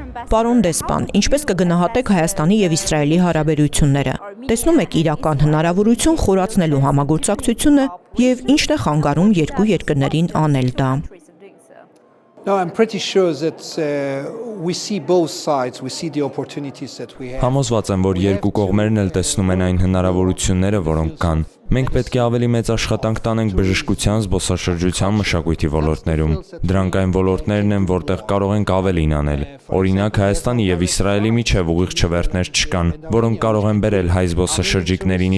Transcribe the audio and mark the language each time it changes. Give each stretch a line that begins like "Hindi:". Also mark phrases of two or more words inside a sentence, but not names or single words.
Armenian: Պարոն դեսպան, ինչպես կգնահատեք Հայաստանի եւ Իսրայելի հարաբերությունները։ Տեսնում եք իրական հնարավորություն խորացնելու համագործակցությունը եւ ինչն է խանգարում երկու երկրներին անել դա։
English: No, I'm pretty sure that we see both sides, we see the opportunities that we have.
Armenian: Համոզված եմ, որ երկու կողմերն էլ տեսնում են այն հնարավորությունները, որոնք կան։ Մենք պետք է ավելի մեծ աշխատանք տանենք բժշկության, զբոսաշրջության, մշակույթի ոլորտներում։ Դրանք այն ոլորտներն են, որտեղ կարող ենք ավելին անել։ Օրինակ, Հայաստանի եւ Իսրայելի միջև ուղիղ չվերթներ չկան, որոնք կարող են բերել հայ զբոսաշրջիկներին